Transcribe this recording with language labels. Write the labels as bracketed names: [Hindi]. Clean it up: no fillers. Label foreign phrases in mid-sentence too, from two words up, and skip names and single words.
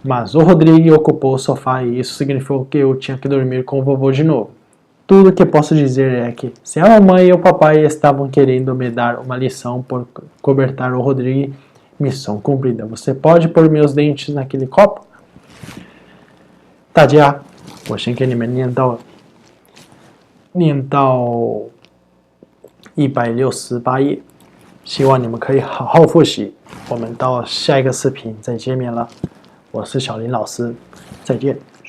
[Portuguese] Mas o Rodrigo ocupou o sofá e isso significou que eu tinha que dormir com o vovô de novo. Tudo que posso dizer é que, se a mamãe e o papai estavam querendo me dar uma lição por cobertar o Rodrigo, missão cumprida. Você pode pôr meus dentes naquele copo? [Chinese] 大家，我先给你们念到168页，希望你们可以好好复习。我们到下一个视频再见面了，我是小林老师，再见。